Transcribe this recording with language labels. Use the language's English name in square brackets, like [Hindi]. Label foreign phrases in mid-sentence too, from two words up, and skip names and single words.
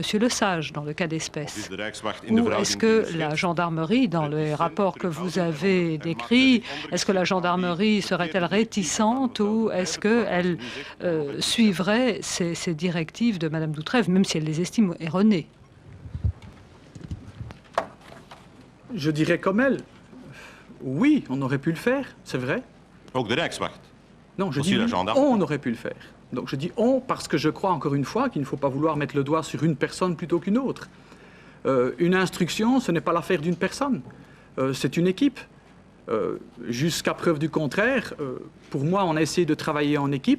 [French] Lesage dans le cas d'espèce? Ou est-ce que la gendarmerie, dans les rapports que vous avez décrits, est-ce que la gendarmerie serait-elle réticente ou est-ce qu'elle suivrait ces directives de Mme Doutrève, même si elle les estime erronées? Je dirais comme elle, oui, on aurait pu le faire, c'est vrai. [Dutch] Ook de Rijkswacht. [French] Non, je Aussi dis la oui, gendarme. on aurait pu le faire. Donc je dis on parce que je crois encore une fois qu'il ne faut pas vouloir mettre le doigt sur une personne plutôt qu'une autre. Une instruction, ce n'est pas l'affaire d'une personne, c'est une équipe. Jusqu'à preuve du contraire, pour moi, on a essayé de travailler en équipe.